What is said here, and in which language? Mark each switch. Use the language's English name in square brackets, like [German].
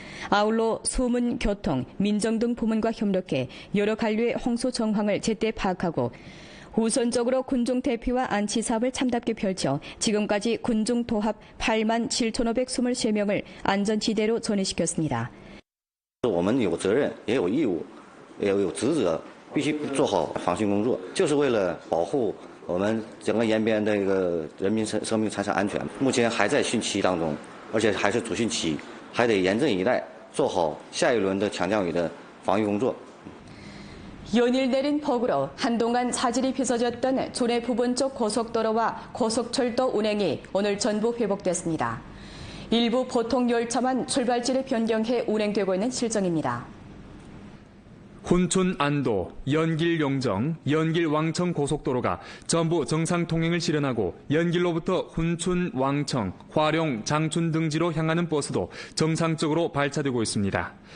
[Korean] 아울러 수문, 교통, 민정 등 부문과 협력해 여러 관류의 홍수 정황을 제때 파악하고 우선적으로 군중 대피와 안치 사업을 참답게 펼쳐 지금까지 군중 도합 87,523명을 안전지대로 전이시켰습니다. [Chinese] 我们有责任，也有义务，也有职责。必须做好防汛工作，就是为了保护我们整个延边的一个人民生命财产安全。目前还在汛期当中，而且还是主汛期，还得严阵以待，做好下一轮的强降雨的防御工作。 [Korean] 연일 내린 폭우로 한동안 차질이 빚어졌던 조내 부분 쪽 고속도로와 고속철도 운행이 오늘 전부 회복됐습니다. 일부 보통 열차만 출발지를 변경해 운행되고 있는 실정입니다. 훈촌 안도, 연길 용정, 연길 왕청 고속도로가 전부 정상 통행을 실현하고 연길로부터 훈촌, 왕청, 화룡, 장춘 등지로 향하는 버스도 정상적으로 발차되고 있습니다.